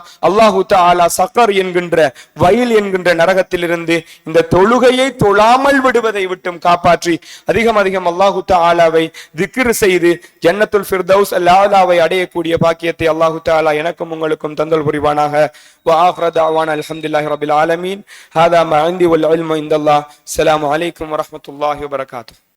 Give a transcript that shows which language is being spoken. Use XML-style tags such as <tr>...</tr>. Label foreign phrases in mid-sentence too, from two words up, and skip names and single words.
<ar>الله تعالى</ar> <ta>சக்கர் என்கின்ற வயல் என்கின்ற நரகத்திலிருந்து இந்த தொழுகையை தொழாமல் விடுவதை விட்டும் காப்பாற்றி அதிகம் அதிகம்</ta> <ar>الله تعالى</ar> <ta>திக்ர் செய்து</ta> <ar>جنة الفردوس الأعلى</ar> <ta>அடையக்கூடிய பாக்கியத்தை</ta> <ar>الله تعالى</ar> <ta>எனக்கும் உங்களுக்கும் தந்தல் புரிவானாக.</ta> <ar>وآخر دعوانا الحمد لله رب العالمين. هذا ما عندي والعلم عند الله. السلام عليكم ورحمة الله وبركاته.</ar>